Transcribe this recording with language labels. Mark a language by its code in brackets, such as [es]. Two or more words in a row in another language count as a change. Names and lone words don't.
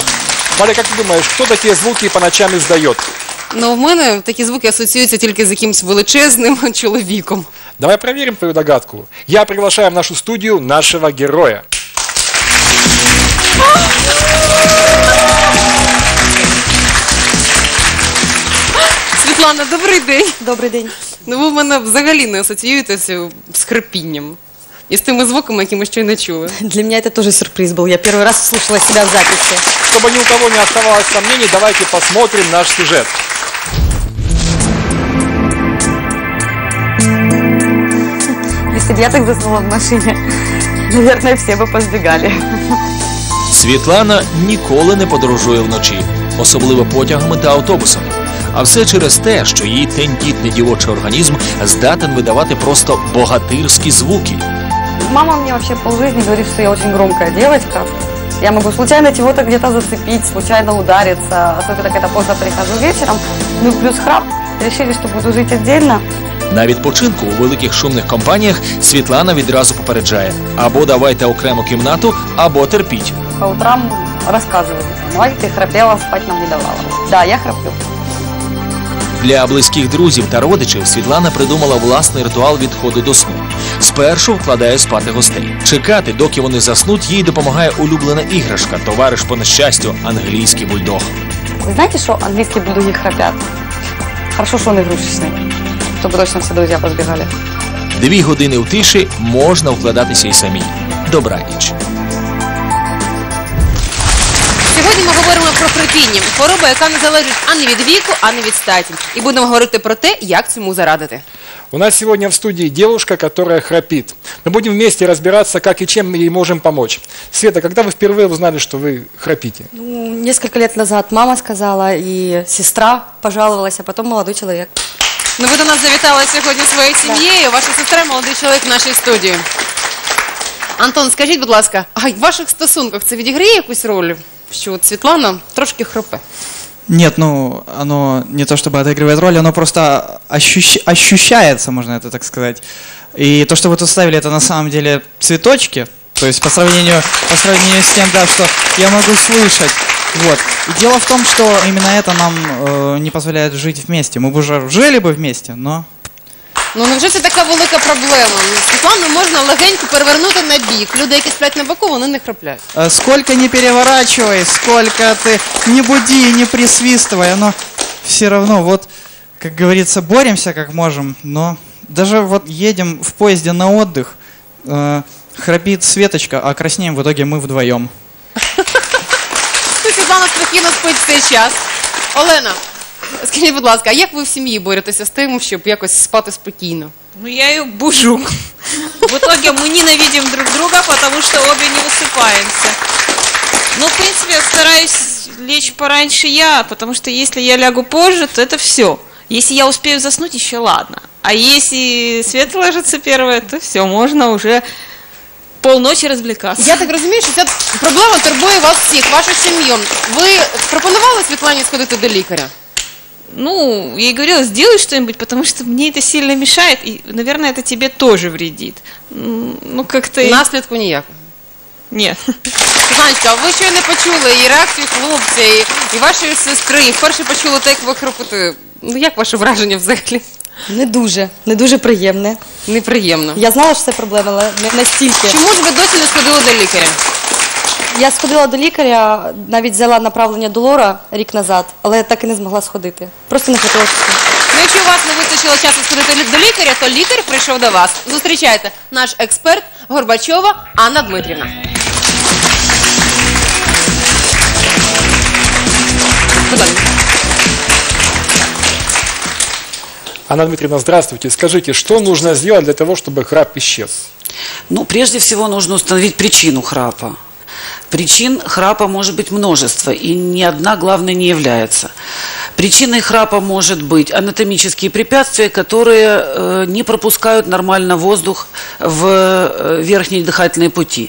[ru] Валя, как ты думаешь, кто такие звуки по ночам издает? [uk] Ну, в мене такі звуки асоціюються тільки з якимось величезним чоловіком. [ru] Давай проверим твою догадку. Я приглашаю в нашу студию нашего героя. [uk] Світлана, добрий день. Добрий день. Ну, ви в мене взагалі не асоціюєтеся з хрипінням. І з тими звуками, які ми ще й не чули. [ru] Для меня это тоже сюрприз был. Я первый раз слушала себя в записи. Чтобы ни у кого не оставалось сомнений, давайте посмотрим наш сюжет. Если бы я так заснула в машине, наверное, все бы позбегали. [uk] Світлана ніколи не подорожує вночі, особливо потягами та автобусами. А все через те, що її тендітний дівочий організм здатен видавати просто богатирські звуки. [ru] Мама мне вообще полжизни говорит, что я очень громкая девочка. Я могу случайно чего-то где-то зацепить, случайно удариться, особенно когда поздно прихожу вечером. Ну плюс храп. Решили, что буду жить отдельно. [uk] На відпочинку у великих шумних компаніях Світлана відразу попереджає: або давайте окрему кімнату, або терпіть. [ru] По утрам рассказываю. Давай, ты храпела, спать нам не давала. Да, я храплю. [uk] Для близьких друзів та родичів Світлана придумала власний ритуал відходу до сну. Спершу вкладає спати гостей. Чекати, доки вони заснуть, їй допомагає улюблена іграшка, товариш по нещастю – англійський бульдог. Вы знаете, что английские бульдоги храпят? Хорошо, что он игрушечный, чтобы точно все друзья позбегали. 2 години в тиші можна вкладатися і самій. Добраніч. Сьогодні ми говоримо про хрипіння. Хвороба, яка не залежить ані від віку, ані від статі. І будемо говорити про те, як цьому зарадити. [ru] У нас сегодня в студии девушка, которая храпит. Мы будем вместе разбираться, как и чем мы ей можем помочь. Света, когда вы впервые узнали, что вы храпите? Ну, несколько лет назад мама сказала, и сестра пожаловалась, а потом молодой человек. [uk] Ну, ви до нас завітали сьогодні своєю сім'єю. Ваша сестра – молодий чоловік в нашій студії. Антон, скажіть, будь ласка, а в ваших стосунках це відіграє якусь роль, що от Світлана трошки хропе? [ru] Нет, ну, оно не то чтобы отыгрывает роль, оно просто ощущается, можно это так сказать. И то, что вы тут ставили, это на самом деле цветочки, то есть по сравнению с тем, да, что я могу слышать. Вот. И дело в том, что именно это нам не позволяет жить вместе. Мы бы уже жили бы вместе, но... [uk] Ну, невже це така велика проблема? Світлану можна легенько перевернути на бік. Люди, які сплять на боку, вони не храплять. [ru] Сколько не переворачивай, сколько ты не буди, не присвистывай, но все равно, вот, как говорится, боремся как можем, но даже вот едем в поезде на отдых, храпит Светочка, а краснеем в итоге мы вдвоем. [uk] Світлана спокійно спить в цей час. Олена, скажіть, будь ласка, а як ви в сім'ї боретеся з тим, щоб якось спати спокійно? [ru] Ну, я ее бужу. В итоге мы ненавидим друг друга, потому что обе не высыпаемся. Ну, в принципе, я стараюсь лечь пораньше я, потому что если я лягу позже, то это все. Если я успею заснуть, еще ладно. А если Света ложится первая, то все, можно уже [uk] полночі розвлікатися. Я так розумію, що ця проблема турбує вас всіх, вашу сім'ю. Ви пропонували Світлані сходити до лікаря? [ru] Ну, я ей говорила, сделай что-нибудь, потому что мне это сильно мешает, и, наверное, это тебе тоже вредит. Ну, как-то... [uk] Наслідку ніякого. [ru] Нет. [uk] Світланочка, а ви щойно почули і реакцію хлопця, і вашої сестри, і вперше почули те, як ви хропите. Ну, як ваше враження взагалі? Не дуже приємне. Неприємно. Я знала, що це проблема, але не настільки. Чому ж ви досі не сходили до лікаря? Я сходила до лікаря, навіть взяла направлення до лора рік назад, але так і не змогла сходити. Просто не хотілося. Ну, якщо у вас не вистачило часу сходити до лікаря, то лікар прийшов до вас. Зустрічайте, наш експерт Горбачова Анна Дмитрівна. Будь ласка. [ru] Анна Дмитриевна, здравствуйте. Скажите, что нужно сделать для того, чтобы храп исчез? Ну, прежде всего нужно установить причину храпа. Причин храпа может быть множество, и ни одна, главное, не является. Причиной храпа может быть анатомические препятствия, которые не пропускают нормально воздух в верхние дыхательные пути.